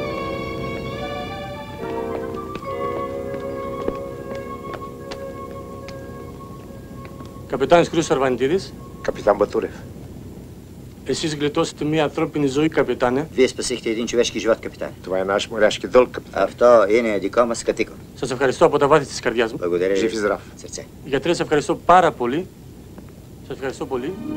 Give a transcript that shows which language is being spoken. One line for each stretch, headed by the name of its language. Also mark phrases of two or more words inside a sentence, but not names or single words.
Bulgarian: Капитан Скрю Сървантидис. Капитан Батурев.
Greek: Εσείς γλιτώσετε μία ανθρώπινη ζωή,
Bulgarian: капитане. Вие спасихте един човешки живот, капитан. Това е наш моряшки дълг, капитан.
Greek: Αυτό είναι δικό μας καθήκον. Σας ευχαριστώ από τα βάθη της καρδιάς μου.
Bulgarian: Благодаря Жив ви. и здрав. Сърце.
Greek: Γιατρέ, σας ευχαριστώ πάρα πολύ. Σας ευχαριστώ πολύ.